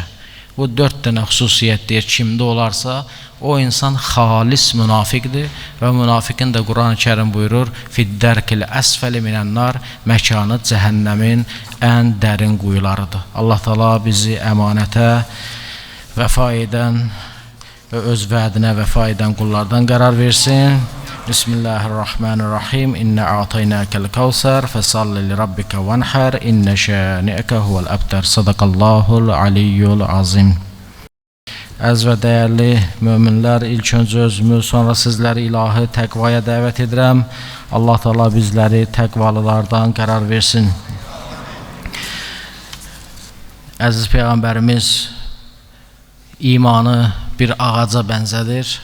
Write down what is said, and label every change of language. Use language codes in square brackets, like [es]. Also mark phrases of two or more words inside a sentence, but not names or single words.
[az] Bu 4 dənə xüsusiyyət deyir, kimdə olarsa, o insan xalis münafiqdir və münafiqin də Quran-ı Kərim buyurur, [ar] في الدرك الأسفل من النار, [az] məkanı cəhənnəmin ən dərin quyularıdır. Allah Taala bizi əmanətə vəfa edən və öz vədinə vəfa edən qullardan qərar versin. Bismillahirrahmanirrahim. [ar] إنا أعطيناك الكوثر فصل لربك وانحر إن شانئك هو الأبتر. صدق الله العلي العظيم. [az] Əziz və dəyərli möminlər, ilk öncə özümü, sonra sizləri ilahi təqvaya dəvət edirəm. Allah Taala bizləri təqvalılardan qərar versin. Əziz Peyğəmbərimiz imanı bir ağaca bənzədir.